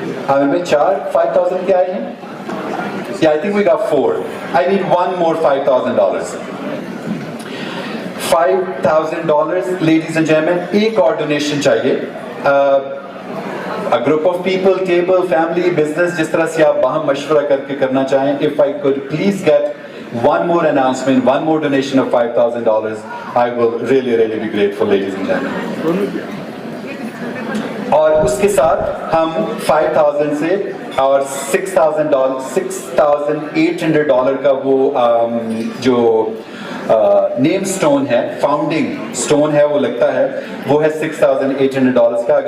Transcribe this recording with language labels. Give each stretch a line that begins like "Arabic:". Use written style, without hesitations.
Hindi: आमिर में 4 $5,000 के आए हैं.
English: Yeah, I think we got 4. I need one more $5,000. $5,000, ladies and gentlemen.
Hindi: एक और डोनेशन चाहिए.
English: A group of people,
Hindi: table, family, business, जिस तरह से आप बाहम मशवरा करके करना चाहें.
English: If I could please get one more announcement, one more donation of $5,000, I will really be grateful, ladies and gentlemen.
Hindi: और उसके साथ हम 5,000 से और $6,800 का वो जो नेम स्टोन है, फाउंडिंग स्टोन है, वो लगता है वो है $6,800 का.